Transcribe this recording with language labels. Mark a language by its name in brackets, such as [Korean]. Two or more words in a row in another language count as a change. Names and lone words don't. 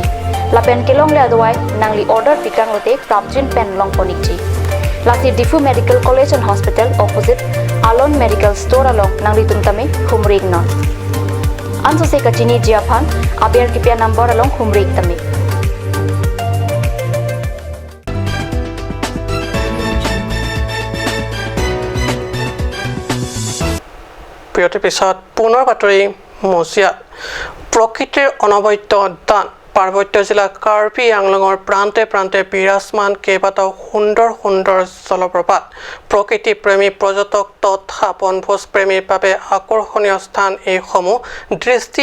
[Karbi] Lapen kilong le adawai nang li order pikang lote prabjin pen long ponikji. Lasi Difu Medical College and Hospital opposite Alon Medical Store along nang litum tame humrig non. Anso se kachini jiaphan aber kipya number along humrig tame. [Assamese] বিৰতিৰ পিছত পুনৰ বাতৰি মজিয়াত প্ৰকৃতিৰ অনবদ্য দান পাৰ্বত্য জিলা কাৰ্বি আংলঙৰ প্ৰান্তে প্ৰান্তে বিৰাজমান কেইবাটাও সুন্দৰ সুন্দৰ জলপ্ৰপাত প্ৰকৃতি প্ৰেমী পৰ্যটক তথা বনভোজ প্ৰেমীৰ বাবে আকৰ্ষণীয় স্থান এইসমূহ দৃষ্টি